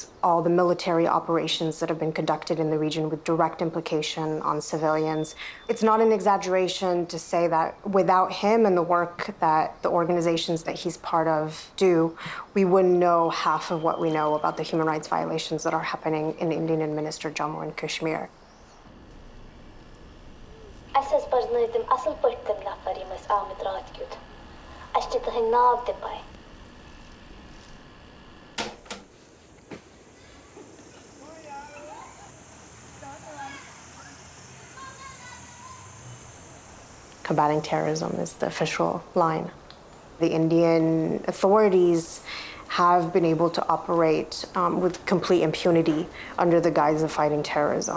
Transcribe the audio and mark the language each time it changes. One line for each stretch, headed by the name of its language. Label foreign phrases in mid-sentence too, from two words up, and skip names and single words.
English: All the military operations that have been conducted in the region with direct implication on civilians. It's not an exaggeration to say that without him and the work that the organizations that he's part of do, we wouldn't know half of what we know about the human rights violations that are happening in Indian administered Jammu and Kashmir.
Kashmiri: اَسہِ حظ پرزنٲے تِم اَصٕل پٲٹھۍ تِم نفر یِم ٲسۍ آمٕتۍ راتھ کیُتھ اَسہِ چھِ تٕہٕنٛدۍ ناو تہِ پاے
English: Combating terrorism is the official line. The Indian authorities have been able to operate with complete impunity under the guise of fighting terrorism.